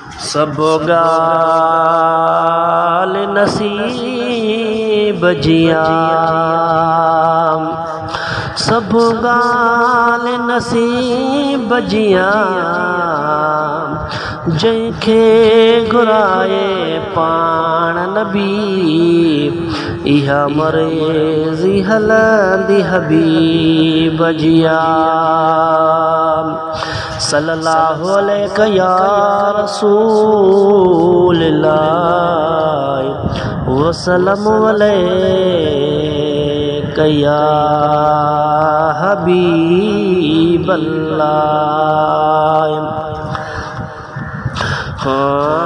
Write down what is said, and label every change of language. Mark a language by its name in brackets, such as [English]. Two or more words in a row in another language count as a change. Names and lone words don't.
[Sindhi] سڀ ڳالهه نصيب جي آ، سڀ ڳالهه نصيب جي آ، جنهن کي گهرائي پاڻ نبي، اها مرضي هلندي حبيب جي آ. [Arabic] صلى الله عليك يا رسول الله، وسلم عليك يا حبيب الله. हाँ.